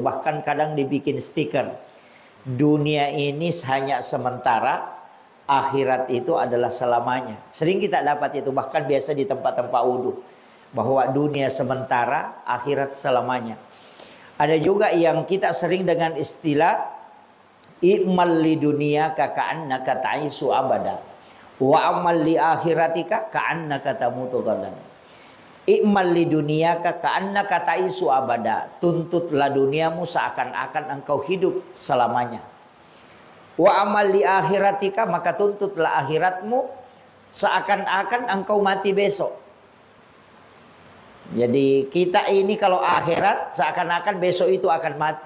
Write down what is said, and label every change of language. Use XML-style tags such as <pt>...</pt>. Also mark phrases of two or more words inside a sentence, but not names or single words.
<id>Bahkan kadang dibikin stiker. Dunia ini hanya sementara, akhirat itu adalah selamanya. Sering kita dapat itu, bahkan biasa di tempat-tempat wudu. Bahwa dunia sementara, akhirat selamanya. Ada juga yang kita sering dengan istilah</id> <ar>اعمل لدنياك كأنك تعيش أبدا واعمل لآخرتك كأنك تموت غدا. اعمل لدنياك كأنك تعيش أبدا.</ar> <id>Tuntutlah duniamu seakan-akan engkau hidup selamanya.</id> <ar>واعمل لآخرتك,</ar> <id>maka tuntutlah akhiratmu seakan-akan engkau mati besok. Jadi kita ini kalau akhirat seakan-akan besok itu akan mati.</id>